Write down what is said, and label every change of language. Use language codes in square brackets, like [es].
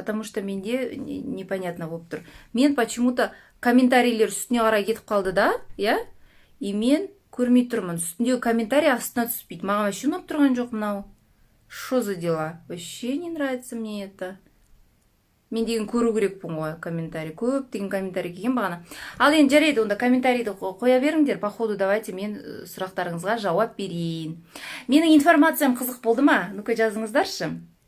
[kk] Потому что менде непонятно болып тұр. Мен почему-то комментарийлер үстіне қарай кетіп қалды да, и мен көрмей тұрмын. Үстіндегі комментарий астына түспейді. Маған вообще ұнап тұрған жоқ мынау. [ru] Что за дела? Вообще не нравится мне это. [kk] Мен деген көру керекпін ғой комментарий. Көп деген комментарий келген бағана. Ал енді жарайды, онда комментарийді қоя беріңдер. По ходу давайте мен сұрақтарыңызға жауап берейін. Менің информациям қызық болды ма? Ну-ка жазыңыздаршы.